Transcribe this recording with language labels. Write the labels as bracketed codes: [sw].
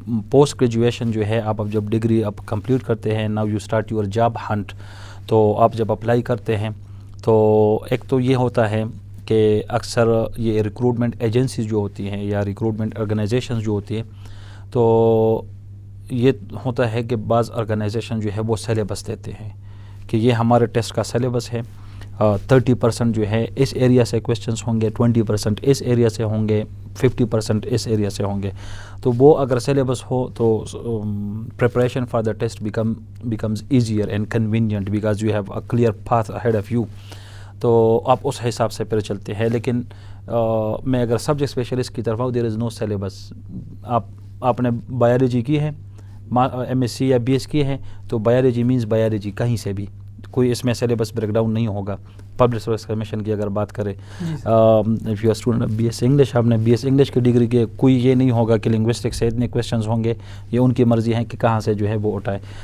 [ur] Post graduation جو ہے آپ اب جب ڈگری آپ کمپلیٹ کرتے ہیں، [en] now you start your job hunt, [ur] تو آپ جب اپلائی کرتے ہیں تو ایک تو یہ ہوتا ہے کہ اکثر یہ ریکروٹمنٹ ایجنسیز جو ہوتی ہیں یا ریکروٹمنٹ آرگنائزیشنز جو ہوتی ہیں، تو یہ ہوتا ہے کہ بعض آرگنائزیشن جو ہے وہ سلیبس دیتے ہیں کہ یہ ہمارے ٹیسٹ کا سلیبس ہے، 30% جو ہے اس ایریا سے کویشچنس ہوں گے, 20% اس ایریا سے ہوں گے, 50% اس ایریا سے ہوں گے. تو وہ اگر سلیبس ہو تو [en] preparation for the test becomes easier and convenient because you have a clear path ahead of you. [ur] تو آپ اس حساب سے پھر چلتے ہیں. لیکن میں اگر سبجیکٹ اسپیشلسٹ کی طرف آؤں, [en] There is no syllabus. [ur] آپ نے بایولوجی کی ہے, ایم ایس سی یا بی ایس کی ہے, تو [en] biology means biology [ur] کہیں سے بھی, کوئی اس میں سلیبس بریک ڈاؤن نہیں ہوگا. پبلک سروس کمیشن کی اگر بات کریں, [en] if you are student B S English, [ur] آپ نے بی ایس انگلش کی ڈگری کی, کوئی یہ نہیں ہوگا کہ لنگوسٹک سے اتنے کویشچنز ہوں گے, یہ ان کی مرضی ہے کہ کہاں سے جو ہے وہ اٹھائے.